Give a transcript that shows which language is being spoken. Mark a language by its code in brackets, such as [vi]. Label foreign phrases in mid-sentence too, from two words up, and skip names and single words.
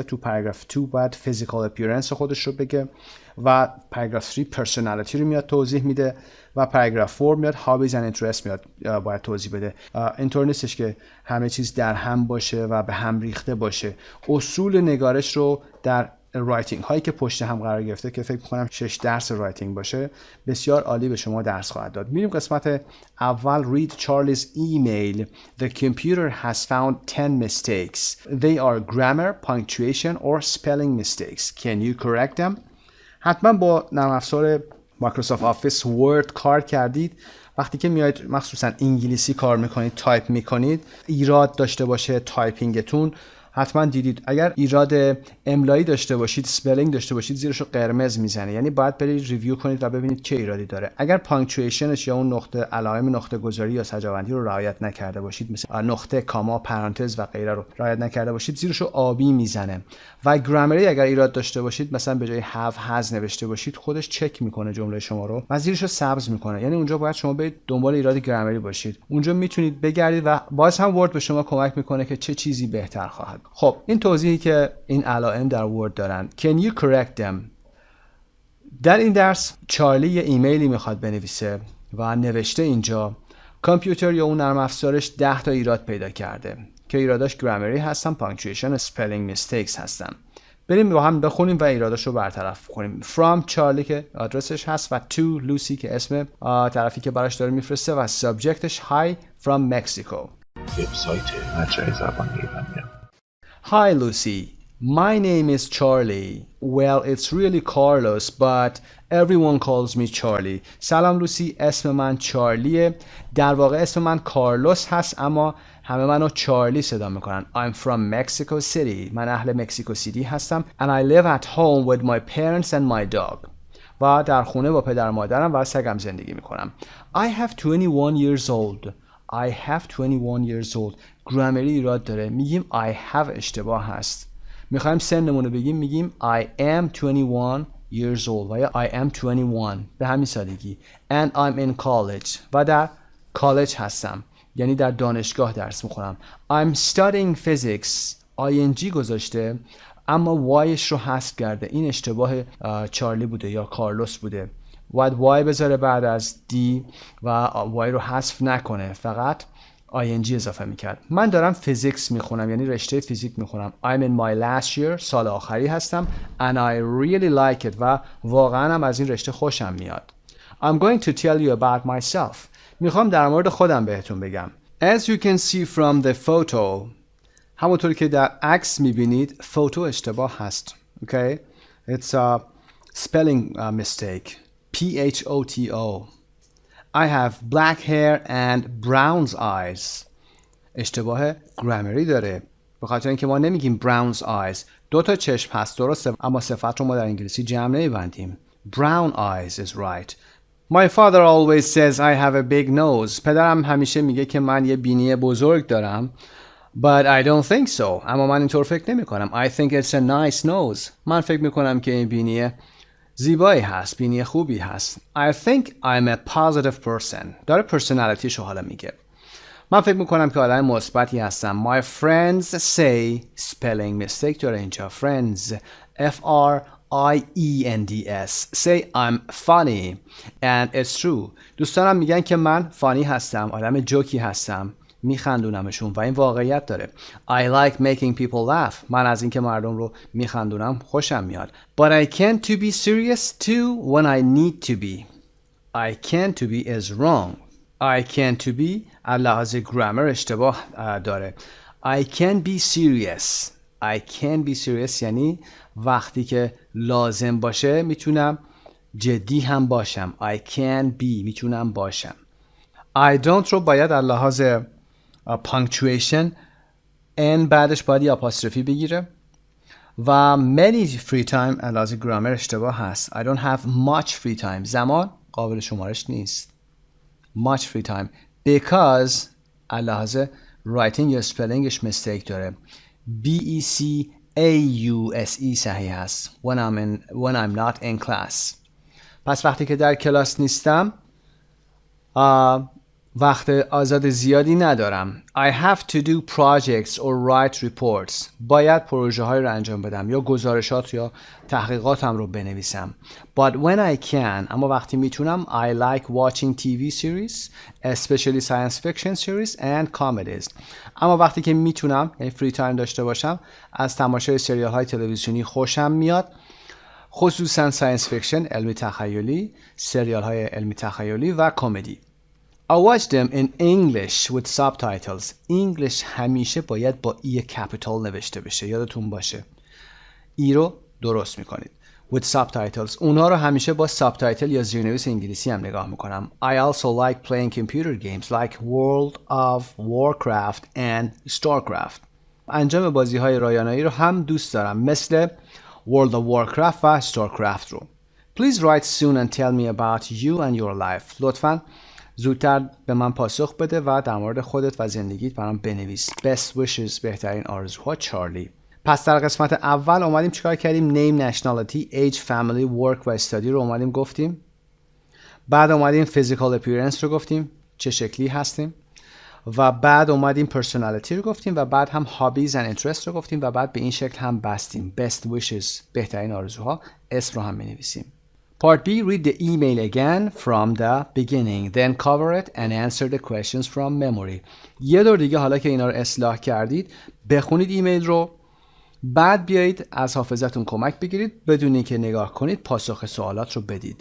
[fa] تو پاراگراف 2 باید [en] physical appearance [fa] خودش رو بگه و پاراگراف 3 پرسونالیتی رو میاد توضیح میده و پاراگراف 4 میاد [en] hobbies and interest [fa] میاد باید توضیح بده. اینطور نیستش که همه چیز در هم باشه و به هم ریخته باشه. اصول نگارش رو در رایتینگ هایی که پشت هم قرار گرفته که فکر می‌کنم 6 درس رایتینگ باشه بسیار عالی به شما درس خواهد داد. میریم قسمت اول. [en] Read Charlie's email. The computer has found 10 mistakes. They are grammar, punctuation or spelling mistakes. Can you correct them? [fa] حتما با نرم افزار مایکروسافت آفیس ورد کار کردید. وقتی که میایید مخصوصا انگلیسی کار میکنید، تایپ میکنید، ایراد داشته باشه تایپینگتون، حتما دیدید اگر ایراد املایی داشته باشید، سپلینگ داشته باشید، زیرش رو قرمز میزنه، یعنی باید برید ریویو کنید و ببینید چه ایرادی داره. اگر پانکچویشنش یا اون نقطه علائم نقطه گذاری یا سجاوندی رو رعایت نکرده باشید، مثل نقطه، کاما، پرانتز و غیره رو رعایت نکرده باشید، زیرش رو آبی میزنه. و گرامری اگر ایراد داشته باشید، مثلا به جای [en] have has [fa] نوشته باشید، خودش چک میکنه جمله شما رو و زیرش رو سبز میکنه. یعنی اونجا باید شما برید دنبال ایراد گرامری باشید. اونجا میتونید بگردید و باز هم ورد به شما کمک میکنه که چه چیزی بهتر خواهد. خب این توضیحی که این علائم در ورد دارن. [en] Can you correct them؟ [fa] در این درس چارلی یه ایمیلی میخواد بنویسه و نوشته اینجا کامپیوتر یا اون نرم افزارش 10 تا ایراد پیدا کرده که ایراداش گرامری هستن، پانکچویشن، [en] spelling mistakes [fa] هستن. بریم با هم بخونیم و ایراداش رو برطرف کنیم. From چارلی که آدرسش هست و to لوسی که اسم طرفی که براش داره میفرسته و سابجکتش [en] Hi from Mexico. [fa] وبسایت مجموعه زبان ایرانی. [en] Hi Lucy, my name is Charlie. Well, it's really Carlos, but everyone calls me Charlie. [fa] سلام لوسی، اسم من چارلیه. در واقع اسم من کارلوس هست اما همه منو چارلی صدا میکنن. [en] I'm from Mexico City. [fa] من اهل مکزیکو سیتی هستم. [en] And I live at home with my parents and my dog. [fa] و در خونه با پدر مادرم و سگم زندگی میکنم. [en] I have 21 years old. I have 21 years old. [fa] گرامری ایراد داره. میگیم [en] I have [fa] اشتباه هست. میخوایم سنمون رو بگیم، میگیم [en] I am 21 years old [fa] و یا [en] I am 21 [fa] به همین سادگی. [en] And I'm in college [fa] و در کالج هستم، یعنی در دانشگاه درس میخونم. [en] I'm studying physics. [fa] ing گذاشته اما وایش رو حذف کرده. این اشتباه چارلی بوده یا کارلوس بوده. باید وای بذاره بعد از دی و وای رو حذف نکنه، فقط ing اضافه میکرد. من دارم فیزیکس میخونم، یعنی رشته فیزیک میخونم. [en] I'm in my last year. [fa] سال آخری هستم. [en] And I really like it. [fa] و واقعا هم از این رشته خوشم میاد. [en] I'm going to tell you about myself. [fa] میخوام در مورد خودم بهتون بگم. [en] As you can see from the photo. [fa] همونطور که در عکس میبینید فوتو اشتباه هست. [en] Okay? It's a spelling mistake. P-H-O-T-O. I have black hair and brown eyes. [fa] اشتباه گرامری داره. به خاطر اینکه ما نمیگیم [en] brown eyes. [fa] 2 تا چشم هست درسته، اما صفت رو ما در انگلیسی جمع نمیبندیم. [en] Brown eyes is right. My father always says I have a big nose. [fa] پدرم همیشه میگه که من یه بینی بزرگ دارم. [en] But I don't think so. [fa] اما من اینطور فکر نمی کنم. [en] I think it's a nice nose. [fa] من فکر میکنم که این بینی زیبایی هست، بینی خوبی هست. [en] I think I'm a positive person. [fa] داره پرسونالیتیشو حالا میگه. من فکر میکنم که آدم مثبتی هستم. [en] My friends say spelling mistake [fa] داره اینجا. [en] Friends F-R-I-E-N-D-S say I'm funny and it's true. [fa] دوستانم میگن که من فانی هستم، آدم جوکی هستم، میخندونمشون و این واقعیت داره. [en] I like making people laugh. [fa] من از اینکه مردم رو میخندونم خوشم میاد. [en] But I can't to be serious too when I need to be. I can't to be is wrong. I can't to be [fa] از لحاظ گرامر اشتباه داره. [en] I can't be serious. I can't be serious [fa] یعنی وقتی که لازم باشه میتونم جدی هم باشم. [en] I can be [fa] میتونم باشم. [en] I don't [fa] رو باید از لحاظ punctuation n بعدش باید یه apostrophe بگیره و [en] many free time [fa] علاوه گرامر اشتباه هست. [en] I don't have much free time. [fa] زمان قابل شمارش نیست. [en] much free time because علاوه writing یا spellingش mistake داره. [fa] BECAUSE صحیح هست. [en] when I'm not in class. [fa] پس وقتی که در کلاس نیستم وقت آزاد زیادی ندارم. [en] I have to do projects or write reports. [fa] باید پروژه های رو انجام بدم یا گزارشات یا تحقیقاتم رو بنویسم. [en] But when I can, [fa] اما وقتی میتونم [en] I like watching TV series, especially science fiction series and comedies. [fa] اما وقتی که میتونم یعنی [en] free time [fa] داشته باشم از تماشای سریال های تلویزیونی خوشم میاد، خصوصا [en] science fiction [fa] علمی تخیلی، سریال های علمی تخیلی و کمدی. [en] I watch them in English with subtitles. [fa] English همیشه باید با ای کپیتال نوشته بشه. یادتون باشه. ای رو درست میکنید. [en] With subtitles. [fa] اونها رو همیشه با سابتایتل یا زیرنویس انگلیسی هم نگاه میکنم. [en] I also like playing computer games like World of Warcraft and StarCraft. [fa] انجام بازی های رایانه‌ای رو هم دوست دارم مثل World of Warcraft و StarCraft رو. [en] Please write soon and tell me about you and your life. [fa] لطفاً زودتر به من پاسخ بده و در مورد خودت و زندگیت برام بنویس. [en] Best wishes [fa] بهترین آرزوها چارلی. پس در قسمت اول اومدیم چیکار کردیم؟ [en] name, nationality, age, family, work و study [fa] رو اومدیم گفتیم. بعد اومدیم [en] physical appearance [fa] رو گفتیم چه شکلی هستیم و بعد اومدیم personality رو گفتیم و بعد هم [en] hobbies and interests [fa] رو گفتیم و بعد به این شکل هم بستیم. [en] best wishes [fa] بهترین آرزوها اسم رو هم می‌نویسیم. [en] Part B, read the email again from the beginning, then cover it and answer the questions from memory. [fa] یه دور دیگه حالا که اینا رو اصلاح کردید بخونید ایمیل رو، بعد بیایید از حافظتون کمک بگیرید بدون اینکه نگاه کنید پاسخ سوالات رو بدید.